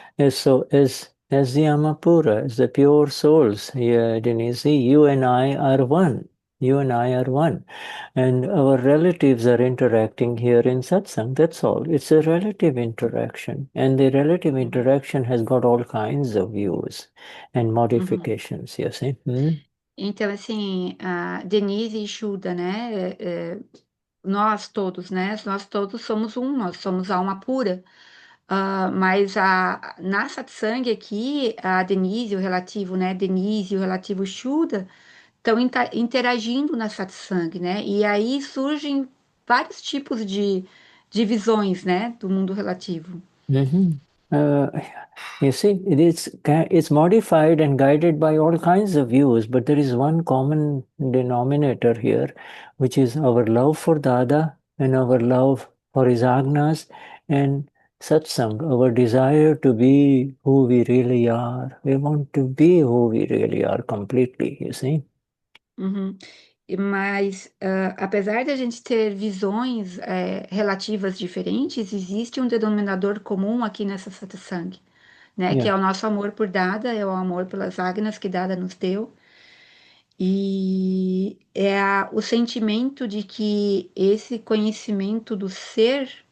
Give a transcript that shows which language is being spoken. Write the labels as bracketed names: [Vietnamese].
[English] So as the Amapura, as the pure souls, here, Denise, you and I are one. You and I are one. And our relatives are interacting here in satsang. That's all. It's a relative interaction. And the relative interaction has got all kinds of views and uhum. modifications, you see. Hmm? [Portuguese] Então, assim, a Denise e Shuda, né? Nós todos, né? Nós todos somos um, nós somos alma pura. Mas na satsang aqui, a Denise, o relativo, né? Denise e o relativo Shuda estão interagindo na satsang, né? E aí surgem vários tipos de visões, né? Do mundo relativo. Mhm. [English] Uh, you see, it's modified and guided by all kinds of views, but there is one common denominator here, which is our love for Dada and our love for his agnas and satsang, our desire to be who we really are. We want to be who we really are completely, you see. Uhum. [Portuguese] Mas, apesar de a gente ter visões relativas diferentes, existe um denominador comum aqui nessa satsang, né? Que [English] Yeah. [Portuguese] é o nosso amor por Dada, é o amor pelas agnas que Dada nos deu. E é o sentimento de que esse conhecimento do ser